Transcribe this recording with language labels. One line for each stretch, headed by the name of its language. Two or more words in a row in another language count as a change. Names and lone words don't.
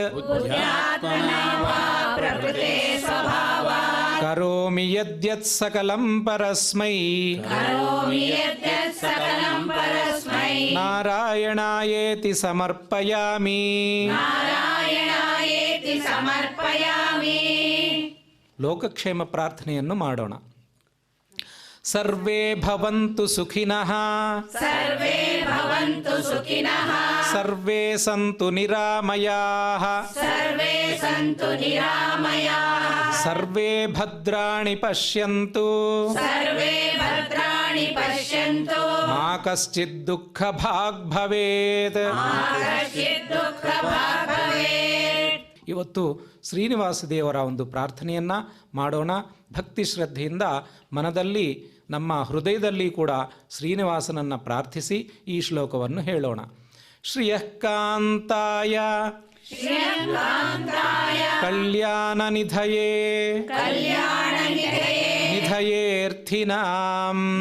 Sanskrit: ಬುದ್ಧ್ಯಾತ್ಮನಾ ವಾ ಪ್ರಕೃತೆ ಸ್ವಭಾವಾತ್ ಕರೋಮಿ ಯದ್ಯತ್ ಸಕಲಂ ಪರಸ್ಮೈ ಕರೋಮಿ ಯದ್ಯತ್ ಸಕಲಂ ಪರಸ್ಮೈ ನಾರಾಯಣಾಯೇತಿ ಸಮರ್ಪಯಾಮಿ. ನಾರಾಯಣಾಯೇತಿ ಸಮರ್ಪಯಾಮಿ.
Kannada: ಲೋಕಕ್ಷೇಮ ಪ್ರಾರ್ಥನೆಯನ್ನು ಮಾಡೋಣ.
Sanskrit: ಸರ್ವೇ ಭವಂತು ಸುಖಿನಃ ಸರ್ವೇ ಭವಂತು ಸುಖಿನಃ ಸರ್ವೇ ಸಂತು ನಿರಾಮಯಾಃ ಸರ್ವೇ ಸಂತು ನಿರಾಮಯಾಃ ಸರ್ವೇ ಭದ್ರಾಣಿ ಪಶ್ಯಂತು ಸರ್ವೇ ಭದ್ರಾಣಿ ಪಶ್ಯಂತು ಮಾ ಕಶ್ಚಿತ್ ದುಃಖ ಭಾಗ್ ಭವೇತ್. ಮಾ ಕಶ್ಚಿತ್ ದುಃಖ ಭಾಗ್ ಭವೇತ್.
Kannada: ಇವತ್ತು ಶ್ರೀನಿವಾಸ ದೇವರ ಒಂದು ಪ್ರಾರ್ಥನೆಯನ್ನು ಮಾಡೋಣ. ಭಕ್ತಿ ಶ್ರದ್ಧೆಯಿಂದ ಮನದಲ್ಲಿ ನಮ್ಮ ಹೃದಯದಲ್ಲಿ ಕೂಡ ಶ್ರೀನಿವಾಸನನ್ನು ಪ್ರಾರ್ಥಿಸಿ ಈ ಶ್ಲೋಕವನ್ನು ಹೇಳೋಣ.
Sanskrit: ಶ್ರಿಯಃ ಕಾಂತಾಯ ಕಲ್ಯಾಣ ನಿಧಯೇ ನಿಧಯೇರ್ಥಿನಾಂ